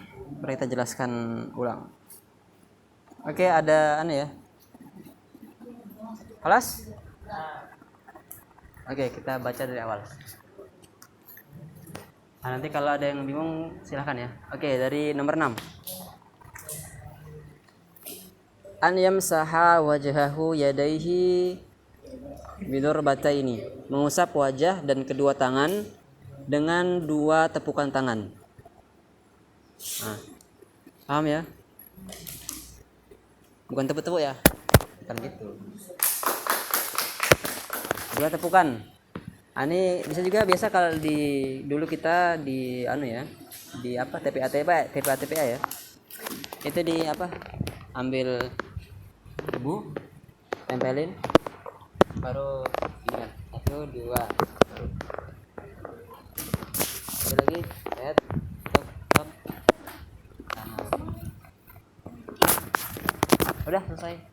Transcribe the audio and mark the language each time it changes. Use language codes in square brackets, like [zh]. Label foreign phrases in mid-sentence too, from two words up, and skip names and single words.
[id] Mari kita jelaskan ulang. Oke, ada ya. Kelas? Oke, kita baca dari awal. Nanti kalau ada yang bingung silahkan ya. Oke, dari nomor 6. [ar] أن يمسح وجهه يديه بضربتين. [id] Mengusap wajah dan kedua tangan dengan 2 tepukan tangan. Nah, paham ya? Bukan tepuk-tepuk ya, kan gitu. Dua tepukan. Ini bisa juga biasa kalau dulu kita di ya, di apa, TPA ya, itu di apa, ambil debu, tempelin, baru ingat, 1 2, baru lagi, tok tok, udah selesai.